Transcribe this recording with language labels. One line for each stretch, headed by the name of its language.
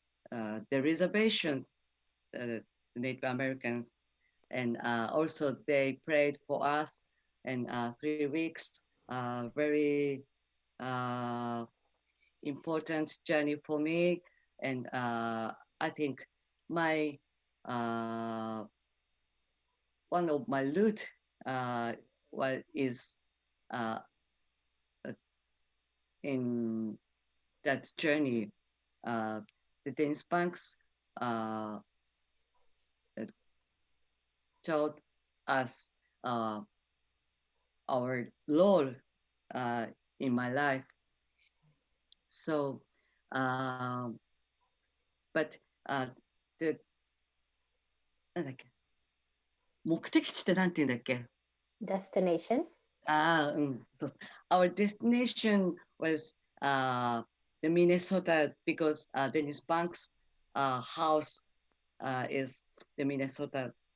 English: the reservations, the Native Americans, and also they prayed for us, and 3 weeks, very uh, important journey for me, and I think my uh, one of my route was is uh, in that journey. The Danish banks uh, taught us uh, our role uh, in my life. So, um, but the
Japanese: なんだっけ目的地ってなんて言うんだっけ
English: Destination. So our destination was the Minnesota because Dennis Banks' house is the Minnesota.